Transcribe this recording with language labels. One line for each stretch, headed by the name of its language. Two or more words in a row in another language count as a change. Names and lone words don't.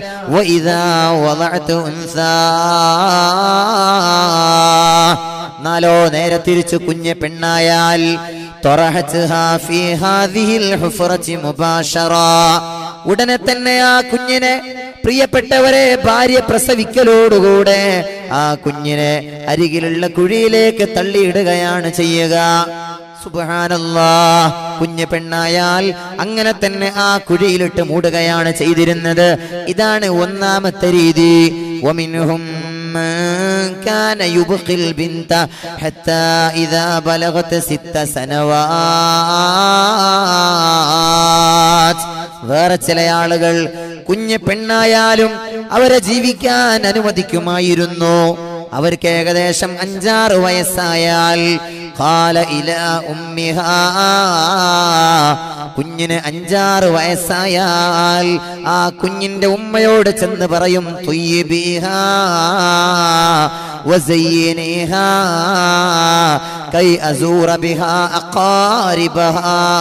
Malayalam: നാലോ നേരെ തിരിച്ചു കുഞ്ഞ് പെണ്ണായാൽ ഉടനെ തന്നെ ആ കുഞ്ഞിനെ, പ്രിയപ്പെട്ടവരെ, ഭാര്യ പ്രസവിക്കലോടുകൂടെ ആ കുഞ്ഞിനെ അരികിലുള്ള കുഴിയിലേക്ക് തള്ളിയിടുകയാണ് ചെയ്യുക. സുബ്ഹാനല്ലാഹ്. കുഞ്ഞു പെണ്ണായാൽ അങ്ങനെ തന്നെ ആ കുഴിയിലിട്ട് മൂടുകയാണ് ചെയ്തിരുന്നത്. ഇതാണ് ഒന്നാമത്തെ രീതി.
Arabic: വമിൻഹും كان يبقي البنت حتى إذا بلغت 6 سنوات.
Malayalam: വേറെ ചില ആളുകൾ കുഞ്ഞു പെണ്ണായാലും അവരെ ജീവിക്കാൻ അനുവദിക്കുമായിരുന്നു. അവർക്ക് ഏകദേശം 5-6 വയസ്സായാൽ
Arabic: قال إلى أمها,
Malayalam: കുഞ്ഞിന് 5-6 വയസ്സായാൽ ആ കുഞ്ഞിന്റെ ഉമ്മയോട് ചെന്ന് പറയും
Arabic: طيبيها وزينيها كي أزور بها أقاربها.